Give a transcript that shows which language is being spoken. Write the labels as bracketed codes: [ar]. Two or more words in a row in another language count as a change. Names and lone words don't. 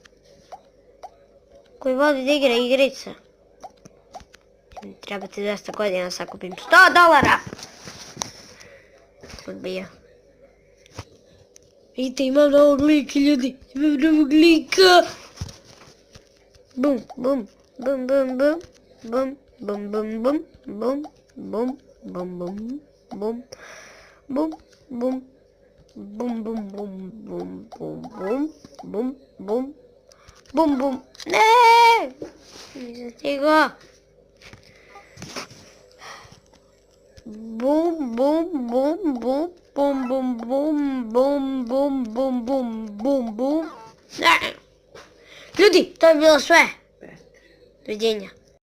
[sr] Koji voli da igra igrice. Treba ti 200 godina da sakupim $100. Odbija. Vidite, imam novog lika, ljudi. Imam novog lika. Bum, bum, bum, bum, bum, bum, bum, bum, bum, bum, bum, bum, bum, bum, bum, bum. Bum, bum, bum, bum, bum, bum, bum, bum, bum, bum. Ne! Nisam stigao. Bum, bum, bum, bum, bum, bum, bum, bum, bum, bum, bum, bum, bum. Ne! Ljudi, to je bilo sve. Doviđenja.